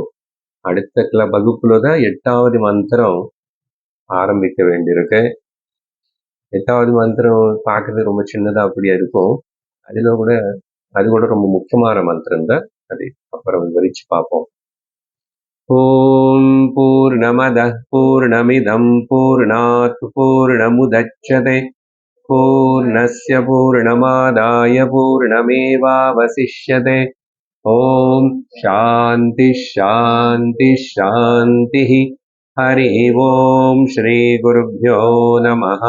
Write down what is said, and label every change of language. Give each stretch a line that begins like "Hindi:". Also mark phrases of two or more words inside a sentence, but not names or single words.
Tamil: அடுத்த வகுப்புல தான் 8வது மந்திரம் ஆரம்பிக்க வேண்டியிருக்கு. 8வது மந்திரம் பார்க்கறது ரொம்ப சின்னதா அப்படியே இருக்கும். அது கூட ரொம்ப முக்கியமான மந்திரம் தான். அது அப்புறம் விவரிச்சு பார்ப்போம்.
Sanskrit: ॐ पूर्णमदः पूर्णमिदं पूर्णात् पूर्णमुदच्यते पूर्णस्य पूर्णमादाय पूर्णमेवावशिष्यते. ॐ शान्ति शान्ति शान्ति. हरि ॐ श्री गुरुभ्यो नमः.